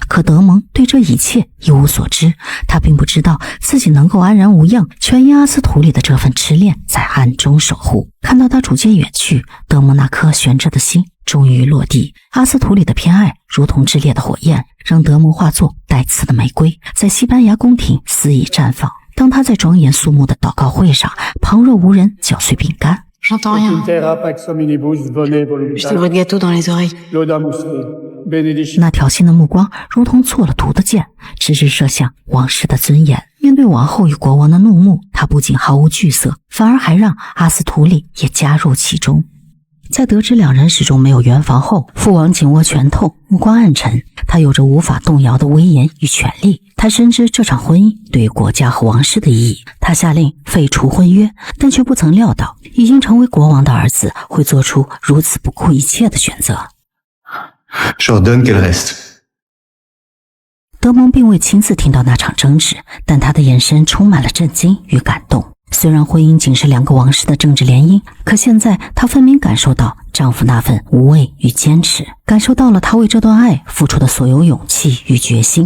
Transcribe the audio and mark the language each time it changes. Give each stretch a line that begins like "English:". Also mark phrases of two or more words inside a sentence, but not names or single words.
Chinese: 可德蒙对这一切一无所知，他并不知道自己能够安然无恙，全因阿斯图里的这份痴恋在暗中守护。看到他逐渐远去，德蒙那颗悬着的心终于落地。阿斯图里的偏爱如同炽烈的火焰，让德蒙化作带刺的玫瑰，在西班牙宫廷肆意绽放。当他在庄严肃穆的祷告会上，旁若无人搅碎饼干。
French: J'entends rien. Je te bruit de gâteau dans les oreilles.
Chinese: 那挑衅的目光如同做了毒的箭，直直射向王室的尊严。面对王后与国王的怒目，他不仅毫无惧色，反而还让阿斯图里也加入其中。在得知两人始终没有圆房后，父王紧握拳头，目光暗沉。他有着无法动摇的威严与权力，他深知这场婚姻对于国家和王室的意义。他下令废除婚约，但却不曾料到已经成为国王的儿子会做出如此不顾一切的选择。
French: Je ordonne qu'elle reste.
Chinese: 德蒙并未亲自听到那场争执，但他的眼神充满了震惊与感动。虽然婚姻仅是两个王室的政治联姻，可现在她分明感受到丈夫那份无畏与坚持，感受到了他为这段爱付出的所有勇气与决心。